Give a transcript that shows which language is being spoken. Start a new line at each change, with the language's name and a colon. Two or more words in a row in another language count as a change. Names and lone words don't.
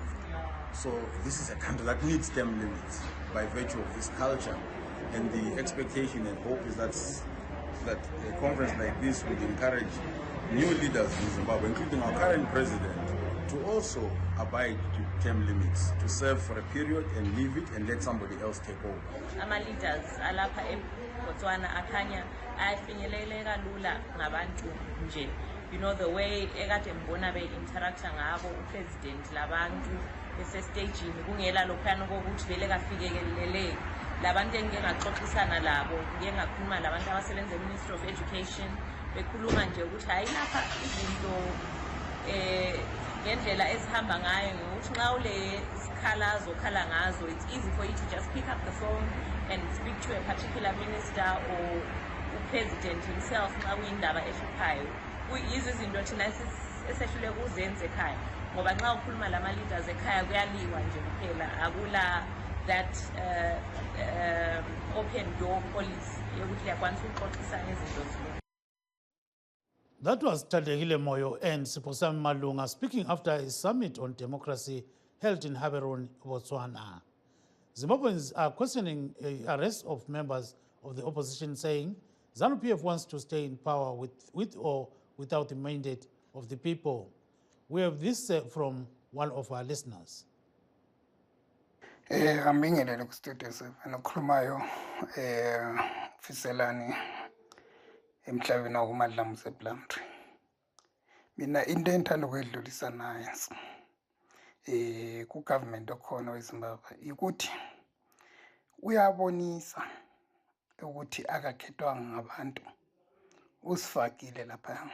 English: So this is a country that needs term limits by virtue of this culture, and the expectation and hope is that a conference like this would encourage new leaders in Zimbabwe, including our current president, to also abide to term limits, to serve for a period and leave it and let somebody else take over.
North Ndebele: Ama leaders alapha eBotswana akhanya ayafinyeleleka lula ngabantu nje.
English: You know, the way
North Ndebele: ekade mbona be-interacta ngabo upresident labantu besestagini kungela lokhuyana kokuthi vele kafikeleleki. Labantu engike ngaxoxisana labo, ngike ngakhuluma labantu abasebenza eMinistry of Education, bekhuluma nje ukuthi hayi lapha izinto ngendlela esihamba ngayo ngokuthi nxa ule sikhalazo khala ngazo,
English: it's easy for you to just pick up the phone and speak to a particular minister or president himself
North Ndebele: nxa kuyindaba ehluphayo. Yizo izinto thina esehlule kuzenza ekhaya ngoba nxa ukhuluma lama leaders ekhaya kuyaliwa nje kuphela, akula
English: that open door policy
North Ndebele: yokuthi uyakwanisa ukuxoxisana izinto zile.
English: That was Tandekile Moyo and Siposam Malunga speaking after a summit on democracy held in Gaborone, Botswana. Zimbabweans are questioning the arrest of members of the opposition, saying ZANU-PF wants to stay in power with or without the mandate of the people. We have this from one of our listeners.
North Ndebele: Ngibingelele ku studio 7 okhulumayo Fiselani emhlabeni wakumadlamu seBlamtree. Mina into engithanda ukuyidlulisa nayo ku government okhona weZimbabwe ukuthi uyabonisa ukuthi akakhethwanga ngabantu, usifakile lapha.